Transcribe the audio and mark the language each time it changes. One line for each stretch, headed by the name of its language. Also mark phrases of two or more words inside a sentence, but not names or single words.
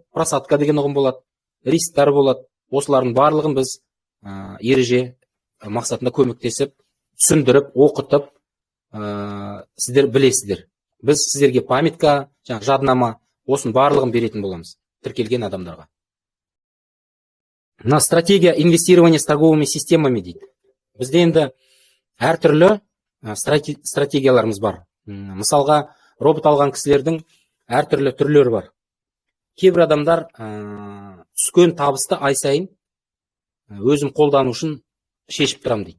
Kazakh: Просадка деген ұғым болады, рисктер болады. Осылардың барлығын біз ереже мақсатында көмектесіп, түсіндіріп, оқытып, сіздер білесіздер. Біз сіздерге памятка, жаднама, осының барлығын беретін боламыз тіркелген адамдарға.
Russian: Мына стратегия инвестирования с торговыми системами дейді.
Kazakh: Бізде енді әртүрлі стратегияларымыз бар. Мысалға, робот алған кісілердің әртүрлі түрлері бар. Кейбір адамдар түскен табысты ай сайын өзім қолдану үшін шешіп тұрам дейді.